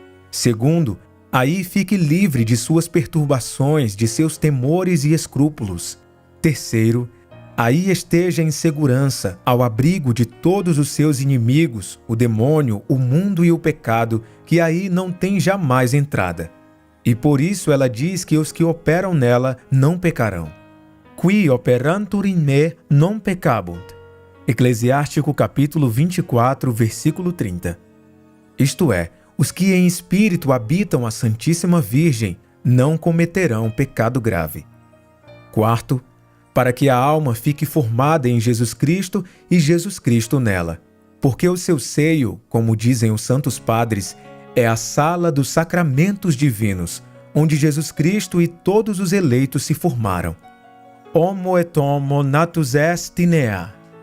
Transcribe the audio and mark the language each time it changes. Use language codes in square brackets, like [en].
[pt] Segundo, aí fique livre de suas perturbações, de seus temores e escrúpulos. Terceiro, aí esteja em segurança, ao abrigo de todos os seus inimigos, o demônio, o mundo e o pecado, que aí não tem jamais entrada. E por isso ela diz que os que operam nela não pecarão. [la] Qui operantur in me non peccabunt. [pt] Eclesiástico capítulo 24, versículo 30. Isto é, os que em espírito habitam a Santíssima Virgem não cometerão pecado grave. Quarto, para que a alma fique formada em Jesus Cristo e Jesus Cristo nela, porque o seu seio, como dizem os santos padres, é a sala dos sacramentos divinos, onde Jesus Cristo e todos os eleitos se formaram. [la] Homo et homo natus est in ea.